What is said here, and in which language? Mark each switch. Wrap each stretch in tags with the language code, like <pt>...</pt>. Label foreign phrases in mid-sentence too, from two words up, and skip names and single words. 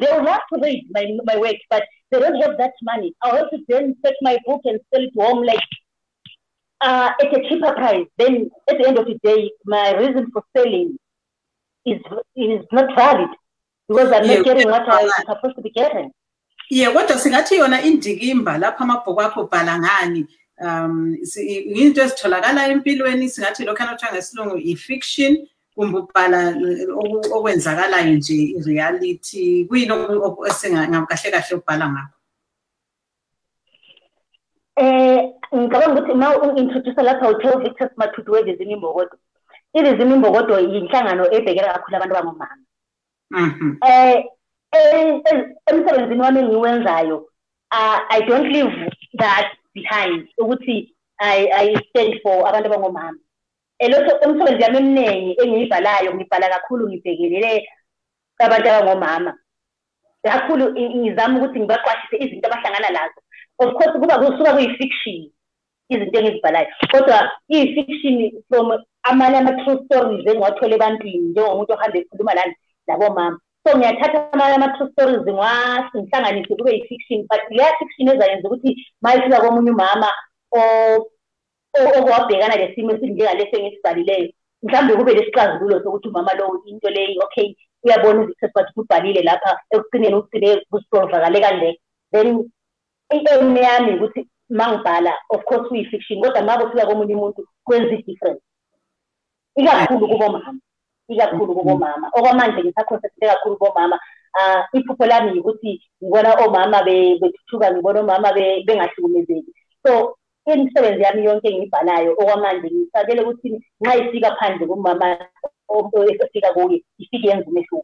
<en>They will love to read my work, but they don't have that money. I'll have to then take my book and sell it to home like at a cheaper price. Then at the end of the day, my reason for selling is not valid because I'm not getting what I'm supposed to be getting. Yeah, what does</en> <nd>singathi yona indikimba lapha amabhuku akho ubhala ngani into ezitholakala empilweni singathi lokho anathiwa ngesilungu i-fiction kumbe ubhala okwenzakalayo nje i-reality kuyini kahle kahle ubhala ngakho? Ngicabanga ukuthi uma u-introduce lapha uTheo Victor Mathudu wezimimbokodo. Izimimbokodo yinhlangano ebhekela kakhulu abantu abangomama. Emsebenzini wami engiwenzayo,</nd> <en>I don't leave that behind ukuthi I stand for</en> <nd>abantu abangomama. Lokho emsebenzini yami eminingi engiyibhalayo ngibhala kakhulu ngibhekelele abantu abangomama. Kakhulu ngizama ukuthi ngibaqwashise izinto abahlangana lazo.</nd> <en>Of course</en> <nd>kusuka kuyi-fiction izinto engizibhalayo, kodwa iyi-fiction from amanye ama-true stories engiwathole ebantwini njengomuntu ohambe ekhuluma labomama. So ngiyathatha amanye ama-true stories ngihlanganise kube yi-fiction, but leya fiction ezayenza ukuthi uma ifika komunye umama owabhekana lesimo esinjengalesi engisibhalileyo, mhlawumbe kube lesixazululo sokuthi umama lowo into leyo okay uyabona ukuthi kubhalile lapha ekugcineni ugcine kusiprovakale kanje. Then into yami ukuthi mangibhala</nd> <en>of course</en> <nd>kuyi-fiction, kodwa uma kufika komunye umuntu kwenza i-difference ikakhulu kubomama. Okwamanje ngisaconcentrate kakhulu kubomama. Iphupho lami ukuthi ngibona omama bethuthuka, ngibona omama bengahlukumezeki. So imisebenzi yami yonke engiyibhalayo okwamanje ngisakele ukuthi nxa ifika phandle kumama efika kuye ifike yenza umehluko.</nd>